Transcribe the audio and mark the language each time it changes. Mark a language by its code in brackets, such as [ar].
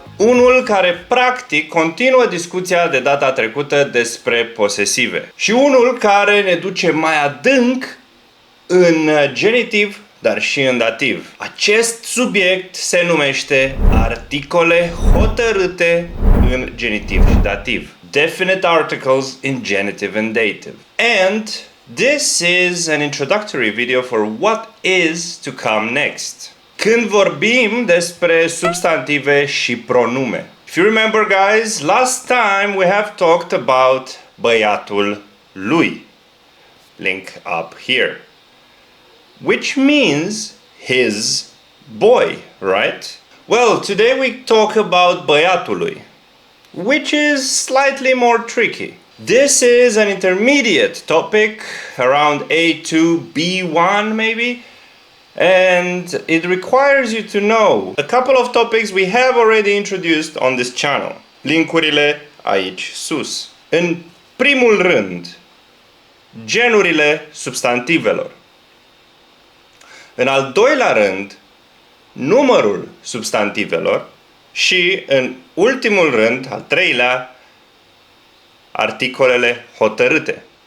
[ro] Unul care practic continuă discuția de data trecută despre posesive. Și unul care ne duce mai adânc în genitiv, dar și în dativ. Acest subiect se numește articole hotărâte în genitiv și dativ. [en] Definite articles in genitive and dative. And this is an introductory video for what is to come next. [ro] Când vorbim despre substantive și pronume. [en] If you remember, guys, last time we have talked about băiatul lui. Link up here. Which means his boy, right? Well, today we talk about băiatului, which is slightly more tricky. This is an intermediate topic, around A2, B1 maybe, and it requires you to know a couple of topics we have already introduced on this channel. [ro] Linkurile aici sus. În primul rând, genurile substantivelor. În al doilea rând, numărul substantivelor și, în ultimul rând, al treilea, articolele hotărâte.